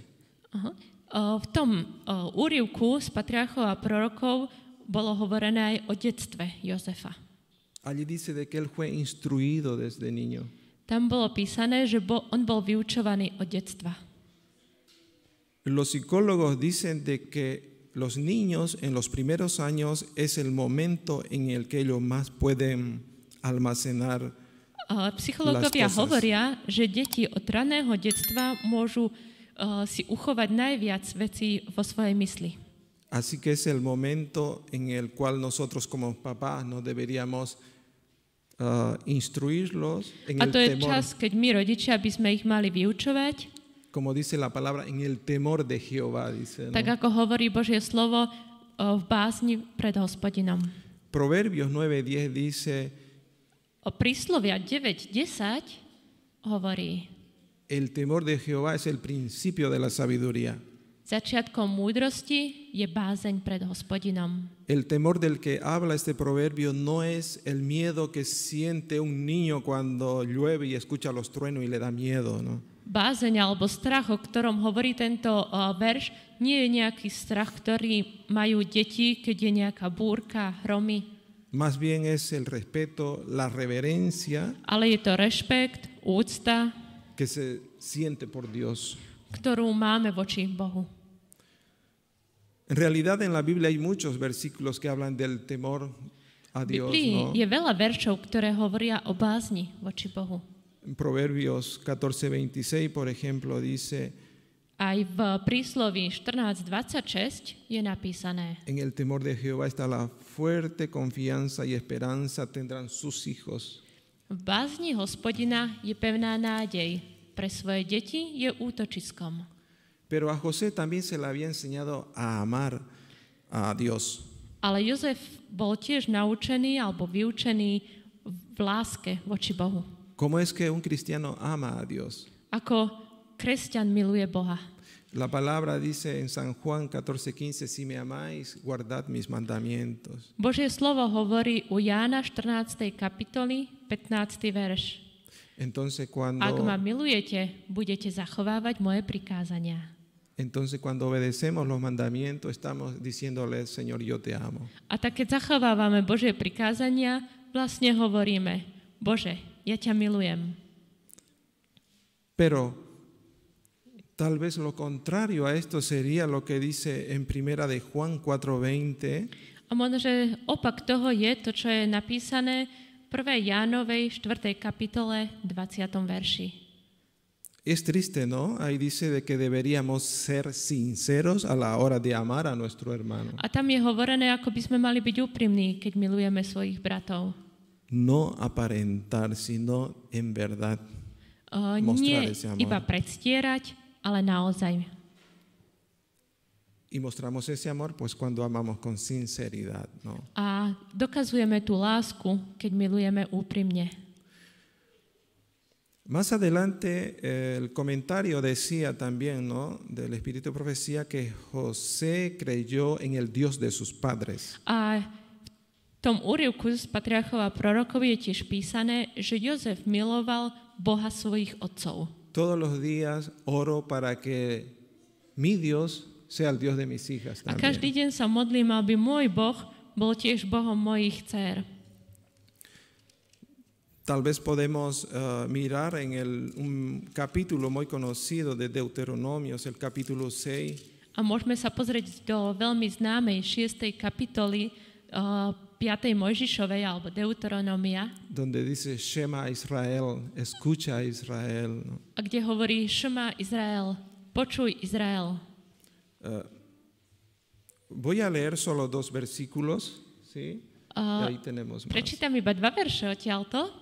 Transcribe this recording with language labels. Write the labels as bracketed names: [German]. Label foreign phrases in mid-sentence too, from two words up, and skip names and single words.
[Slovak] Aha. V tom úryvku z patriarchov a prorokov bolo hovorené aj o detstve Jozefa. [Spanish] Allí dice de que él fue instruido desde niño. [Slovak] Tam bolo písané, že on bol vyučovaný od detstva. [Spanish] Los psicólogos dicen de que los niños en los primeros años es el momento en el que ellos más pueden almacenar [Slovak] Psychológovia [Spanish] las cosas. [Slovak] hovoria, že deti od raného detstva môžu si uchovať najviac vecí vo svojej mysli. [Spanish] Así que es el momento en el cual nosotros como papás no deberíamos instruirlos en [Slovak] A [Spanish] el [Slovak] to je [Spanish] temor, [Slovak] čas, keď my rodičia by sme ich mali vyučovať, [Spanish] como dice la palabra, en el temor de Jehová, dice, ¿no? [Slovak] tak ako hovorí Božie slovo, v bázni pred Hospodinom. [Spanish] Proverbios 9:10 dice, [Slovak] O príslovia 9:10 hovorí: [Spanish] el temor de Jehová es el principio de la sabiduría. [Slovak] Začiatkom múdrosti je bázeň pred Hospodinom. [Spanish] El temor del que habla este proverbio no es el miedo que siente un niño cuando llueve y escucha los truenos y le da miedo, ¿no? [Slovak] Bázeň alebo strach, o ktorom hovorí tento verš, nie je nejaký strach, ktorý majú deti, keď je nejaká búrka, hromy, [Spanish] Más bien es el respeto, la reverencia [Slovak] ale je to rešpekt, úcta, [Spanish] que se siente por Dios. [Slovak] ktorú máme voči Bohu. [Spanish] En realidad en la Biblia hay muchos versículos que hablan del temor a [Slovak] V [Spanish] Dios, [Slovak] Biblii [Spanish] ¿no? [Slovak] je veľa veršov, ktoré hovoria o bázni voči Bohu. [Spanish] En Proverbios 14:26, por ejemplo, dice, [Slovak] Aj v prísloví 14:26 je napísané: [Spanish] en el temor de Jehová está la fuerte confianza y esperanza tendrán sus hijos. [Slovak] V bázni Hospodina je pevná nádej, pre svoje deti je útočiskom. [Spanish] Pero a José también se le había enseñado a amar a Dios. [Slovak] Ale Jozef bol tiež naučený alebo vyučený v láske voči Bohu. [Spanish] ¿Cómo es que un cristiano ama a Dios? [Slovak] Ako kresťan miluje Boha. [Spanish] La palabra dice en San Juan 14:15, si me amáis, guardad mis mandamientos. [Slovak] Božie slovo hovorí u Jána 14. kapitoly 15. verš. [Spanish] Entonces [Slovak] Ak ma milujete, budete zachovávať moje prikázania. [Spanish] cuando obedecemos los mandamientos, estamos diciéndole, Señor, yo te amo. [Slovak] A tak keď zachovávame Božie prikázania, vlastne hovoríme: Bože, ja ťa milujem. [Spanish] Pero tal vez lo contrario a esto sería lo que dice en Primera de Juan 4:20. [Slovak] A možno, že opak toho je to, čo je napísané v 1. Jánovej 4. kapitole 20. verši. [Spanish] Es triste, ¿no? Ahí dice de que deberíamos ser sinceros a la hora de amar a nuestro hermano. [Slovak] A tam je hovorené, ako by sme mali byť úprimní, keď milujeme svojich bratov. [Spanish] No aparentar, sino en verdad. [Slovak] Nie [Spanish] Mostrar ese amor. [Slovak] iba predstierať, ale naozaj. [Spanish] Y mostramos ese amor pues cuando amamos con sinceridad, ¿no? [Slovak] A dokazujeme tú lásku, keď milujeme úprimne. [Spanish] Más adelante el comentario decía también, ¿no?, del Espíritu de Profecía, que José creyó en el Dios de sus padres. [Slovak] A v tom úryvku z patriarchov a prorokov je tiež písané, že Jozef miloval Boha svojich otcov. [Spanish] Todos los días oro para que mi Dios sea el Dios de mis hijas [Slovak] A každý [Spanish] también. [Slovak] deň sa modlím, aby môj Boh bol tiež Bohom mojich dcér. [Spanish] Tal vez podemos mirar en un capítulo muy conocido de Deuteronomios, el capítulo 6, [Slovak] A môžeme sa pozrieť do veľmi známej 6. kapitoly 5. Mojžišovej alebo Deuteronomia, [Spanish] donde dice, [Hebrew] שמע ישראל, [Spanish] escucha Israel, ¿no? [Slovak] a kde hovorí: [Hebrew] שמע ישראל, [Slovak] počuj Izrael. [Spanish] Voy a leer solo 2 versículos, ¿sí? Y ahí tenemos más. [Slovak] Prečítam iba 2 verše odtiaľto.